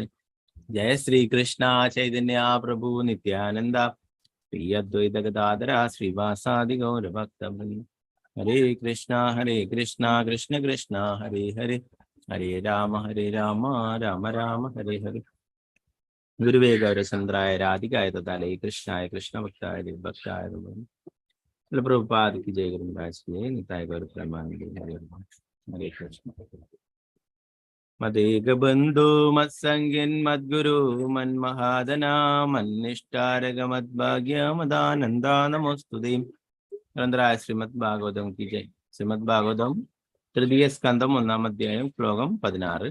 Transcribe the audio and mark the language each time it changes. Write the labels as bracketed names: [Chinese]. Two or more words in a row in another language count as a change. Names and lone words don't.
[Sanskrit] ജയ ശ്രീകൃഷ്ണ ചൈതന്യ പ്രഭു നിത്യാനന്ദ ശ്രീ അദ്വൈത ഗദാധര ശ്രീവാസാദി ഗൗരഭക്തവൃന്ദ. ഹരേ കൃഷ്ണ കൃഷ്ണ കൃഷ്ണ ഹരേ ഹരേ ഹരേ രാമ രാമ രാമ ഹരേ ഹരേ. ഗുരുവേ ഗൗരചന്ദ്രായ രാധികായ തഥാലേ കൃഷ്ണായ കൃഷ്ണഭക്തായ ഭക്തായ പ്രഭുപാദ [Hindi] की जय. गुरु महाराज की निताय गौर प्रेमानंद. [Sanskrit] हरे कृष्ण. मदेक बंधु मत्संगिन मद्गुरु मन्महादना मन्निष्ठारग मद्भाग्य मदानंदा नमोस्तुते. [Hindi] ग्रंथराय श्रीमद् भागवतम की जय. [Malayalam] श्रीमद् भागवतम തൃതീയ സ്കന്ധം 1-ാം അധ്യായം ശ്ലോകം 16.